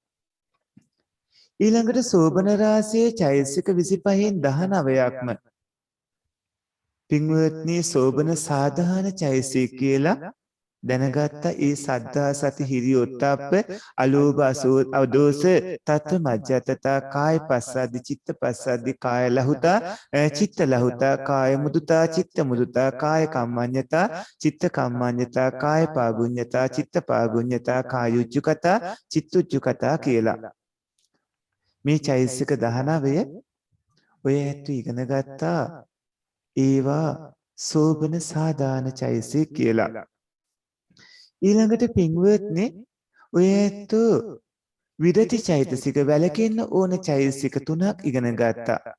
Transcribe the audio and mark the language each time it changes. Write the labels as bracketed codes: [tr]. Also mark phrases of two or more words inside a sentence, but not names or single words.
[si] ඊළඟට සෝබන රාශියේ චෛතසික 25න් 19ක්ම පින්වත්නි සෝබන සාධාන චෛතසික කියලා දැනගත්ත ඒ සද්ධා [pi] සති හිරි ඔත්තප්ප අලෝභ අදෝස තත්ත්ව මජ්ජතතා කාය පස්සද්දි චිත්ත පස්සද්දි කාය ලහුතා චිත්ත ලහුතා කාය මුදුතා චිත්ත මුදුතා කාය කම්මඤ්ඤතා චිත්ත කම්මඤ්ඤතා කාය පාගුඤ්ඤතා චිත්ත පාගුඤ්ඤතා කායුජ්ජුකතා චිත්තුජ්ජුකතා [si] කියලා මේ චෛතසික 19 ඔය ඇත්ත ඉගෙන ගත්තා ඒවා සෝබන සාදාන චෛතසික කියලා. ඊළඟට පින්වත්නි ඔය ඇත්ත විරති චෛතසික වැලකෙන්න ඕන චෛතසික 3ක් ඉගෙන ගත්තා.